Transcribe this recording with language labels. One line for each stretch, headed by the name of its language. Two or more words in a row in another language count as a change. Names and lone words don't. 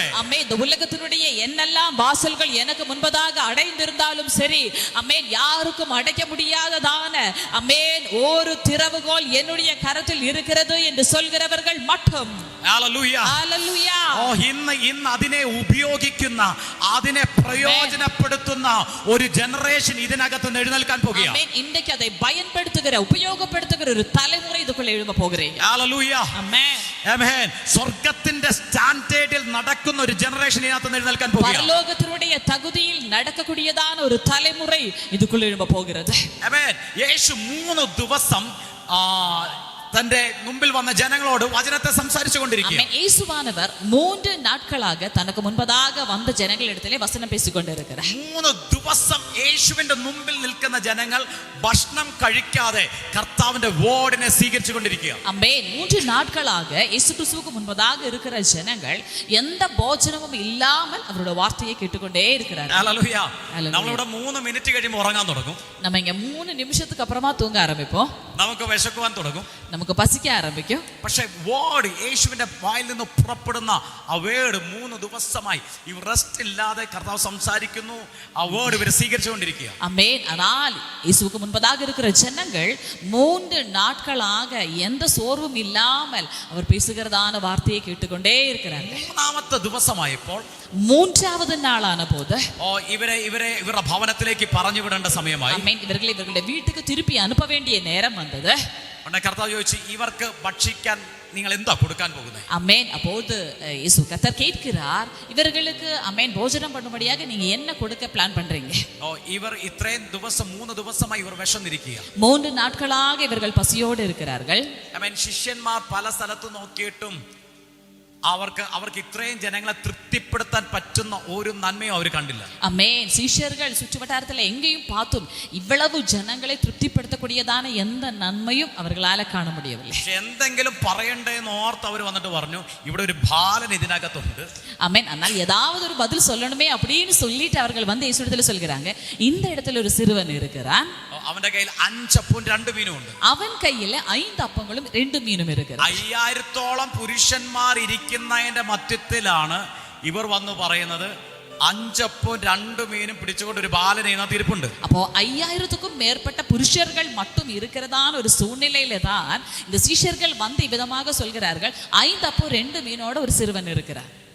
Tamil: ஆமென். இந்த உலகத்தினுடைய என்னெல்லாம் வாசல்கள் எனக்கு முன்பதாக அடைந்திருந்தாலும் சரி, ஆமென், யாருக்கும் அடைக்க முடியாததான ஆமென் ஒரு திறவுகோல் என்னுடைய கரத்தில் இருக்கிறது என்று சொல்கிறவர்கள் மட்டும்
Malayalam: ഹല്ലേലൂയ, ഹല്ലേലൂയ. ഇന്ന് അതിനെ ഉപയോഗിക്കുന്ന, അതിനെ പ്രയോജനപ്പെടുത്തുന്ന ഒരു ജനറേഷൻ ഇതിനകത്ത് എഴുന്നേൽക്കാൻ പോകുകയാണ്.
Tamil: ஆமென். இன்றைக்கு அதை பயன்படுத்துகிற, உபயோகப்படுத்துகிற ஒரு தலைமுறை இதுக்குள்ள எழும்ப போகிறேன்.
Malayalam: ഹല്ലേലൂയ,
Tamil: ஆமென்.
Malayalam: ആമേൻ. സ്വർഗ്ഗത്തിന്റെ സ്റ്റാൻഡേർഡിൽ നടക്കുന്ന ഒരു ജനറേഷൻ ഇതിനകത്ത് എഴുന്നേൽക്കാൻ പോകുകയാണ്.
Tamil: பரலோகத்தினுடைய தகுதியில் நடக்கக்கூடியதான ஒரு தலைமுறை இதுக்குள்ள எழும்ப போகிறது.
Malayalam: ആമേൻ. യേശു 3 ദിവസം തന്റെ മുമ്പിൽ വന്ന ജനങ്ങളോട് വചനത്തെ സംസാരിച്ചു കൊണ്ടിരിക്കുക.
Tamil: இயேசுவானவர் 3 நாட்களாக தனக்கு முன்பதாக வந்த ஜனங்களிடத்திலே வசனம் பேசிக்கொண்டிருக்கிறார்.
Malayalam: 3 ദിവസം യേശുവിന്റെ മുമ്പിൽ നിൽക്കുന്ന ജനങ്ങൾ ഭക്ഷണം കഴിക്കാതെ കർത്താവിന്റെ വേർഡിനെ സ്വീകരിച്ചു കൊണ്ടിരിക്കുക.
Tamil: ஆமென். 3 நாட்களாக இயேசு கிறிஸ்துவுக்கு முன்பதாக இருக்கிற ஜனங்கள் எந்த போஜனமும் இல்லாமல் அவருடைய வார்த்தையை கேட்டுக்கொண்டே இருக்கிறார்கள்.
Malayalam: ഹല്ലേലൂയ. ഹല്ലേലൂയ. നമ്മളിവിടെ 3 മിനിറ്റ് കഴിയുമ്പോൾ ഉറങ്ങാൻ തുടങ്ങും. நம்ம இங்க 3 நிமிஷத்துக்கு அப்புறமா தூங்க ஆரம்பிப்போம். നമുക്ക് വിശക്കുവാൻ തുടങ്ങും. നമുക്ക് പസിക്ക ആരംഭിക്കും. പക്ഷേ വേർഡ്, യേശുവിന്റെ വായിൽ നിന്ന് പുറപ്പെടുന്ന ആ വേർഡ് 3 ദിവസമായി ഇവർ റെസ്റ്റ് ഇല്ലാതെ കർത്താവ് സംസാരിക്കുന്നു. ആ വേർഡ് ഇവർ സ്വീകരിച്ചുകൊണ്ടിരിക്കുക.
Tamil: ஆமென். ஆனால் இயேசுவுக்கு முன்பதாக இருக்கிற ஜனங்கள் 3 நாட்களாக எந்த சோர்வும் இல்லாமல் அவர் பேசுகிறதான வார்த்தையை கேட்டுக்கொண்டே இருக்கிறார்கள்.
Malayalam: 3ാമത്തെ ദിവസമായപ്പോൾ,
Tamil: 3வது நாளான போது
Malayalam: ഇവരുടെ ഭവനത്തിലേക്ക് പറഞ്ഞു വിടേണ്ട സമയമായി.
Tamil: ஆமென். இவர்களை இவர்களுடைய வீட்டுக்கு திருப்பி அனுப்ப வேண்டிய நேரம் வந்தது.
Malayalam: ഉടനെ കർത്താവ് ചോദിച്ചു, ഇവർക്ക് ഭക്ഷിക്കാൻ നിങ്ങൾ എന്താ കൊടുക്കാൻ പോകുന്നത്?
Tamil: ஆமென். அப்போது இயேசு கர்த்தர் கேட்கிறார், இவர்களுக்கு ஆமென் போஜனம் பண்ணும்படியாக நீங்க என்ன கொடுக்க பிளான் பண்றீங்க?
Malayalam: ഇവർ ഇത്രയും ദിവസം 3 ദിവസമായി ഇവർ വിശന്നിരിക്കുക.
Tamil: 3 நாட்களாக இவர்கள் பசியோடு இருக்கிறார்கள்.
Malayalam: ആമേൻ. ശിഷ്യന്മാർ പല സ്ഥലത്ത് നോക്കിയിട്ടും അവർക്ക് ഇത്രയും ജനങ്ങളെ തൃപ്തിപ്പെടുത്താൻ പറ്റുന്ന ഒരു നന്മയും അവർ കണ്ടില്ല.
Tamil: ஆமென். சீஷர்கள் சுற்றுவட்டாரத்தில் எங்கேயும் பார்த்தும் இவ்வளவு ஜனங்களை திருப்திப்படுத்தக்கூடியதான எந்த நன்மையும் அவர்களால காண முடியவில்லை.
Malayalam: പക്ഷെ എന്തെങ്കിലും പറയണ്ടേ എന്ന് ഓർത്ത് അവർ വന്നിട്ട് പറഞ്ഞു, ഇവിടെ ഒരു ബാലൻ ഇതിനകത്തുണ്ട്.
Tamil: ஆமென். ஆனால் ஏதாவது ஒரு பதில் சொல்லணுமே அப்படின்னு சொல்லிட்டு அவர்கள் வந்து இயேசுவிடத்தில் சொல்கிறாங்க, இந்த இடத்துல ஒரு சிறுவன் இருக்கிறான்.
Malayalam: അവന്റെ കയ്യിൽ 5 അപ്പവും 2 മീനും ഉണ്ട്.
Tamil: அவன் கையில 5 அப்பங்களும் 2 மீனும் இருக்கிறது.
Malayalam: 5000-ഓളം പുരുഷന്മാർ ഇരിക്കുന്നതിന്റെ മധ്യത്തിലാണ് ഇവർ വന്ന് പറയുന്നത്, 5 അപ്പവും 2 മീനും പിടിച്ചുകൊണ്ട് ഒരു ബാലൻ ഇതിനകത്ത് ഇരിപ്പുണ്ട്.
Tamil: அப்போ 5000க்கும் மேற்பட்ட புருஷர்கள் மட்டும் இருக்கிறதான ஒரு சூழ்நிலையில தான் இந்த சீஷர்கள் வந்து இவ்விதமாக சொல்கிறார்கள், 5 அப்பம் 2 மீனோட ஒரு சிறுவன் இருக்கிறார்.